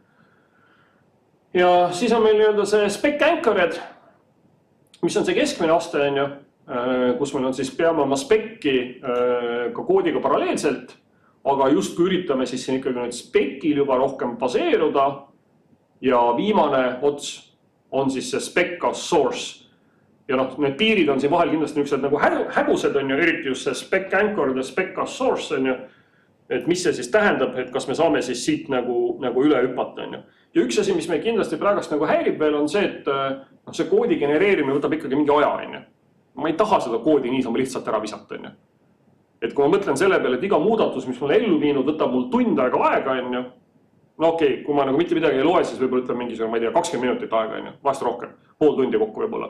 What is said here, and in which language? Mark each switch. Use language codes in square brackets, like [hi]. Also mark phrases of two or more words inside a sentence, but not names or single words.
[et] Ja siis on meil see [en] spec anchored, [et] mis on see keskmine aste, kus meil on siis peame oma spec'i ka koodiga paralleelselt, aga just kui üritame siis siin ikkagi nüüd spec'il juba rohkem baseeruda ja viimane ots on siis see [en] spec as source. [et] Ja need piirid on siin vahel kindlasti niisugused nagu hägused, eriti just see [en] spec anchored [et] ja [en] spec as source, [et] et mis see siis tähendab, et kas me saame siis siit nagu üle hüpata. Ja üks asi, mis meil kindlasti praegust nagu häirib veel, on see, et see koodi genereerimine võtab ikkagi mingi aja. Ma ei taha seda koodi niisama lihtsalt ära visata. Et kui ma mõtlen selle peale, et iga muudatus, mis mul ellu viinud, võtab mul tund aega, okei, kui ma nagu mitte midagi ei loe, siis võib-olla ütleme mingisugune, ma ei tea, 20 minutit aega, vahest rohkem, pool tundi kokku võib-olla.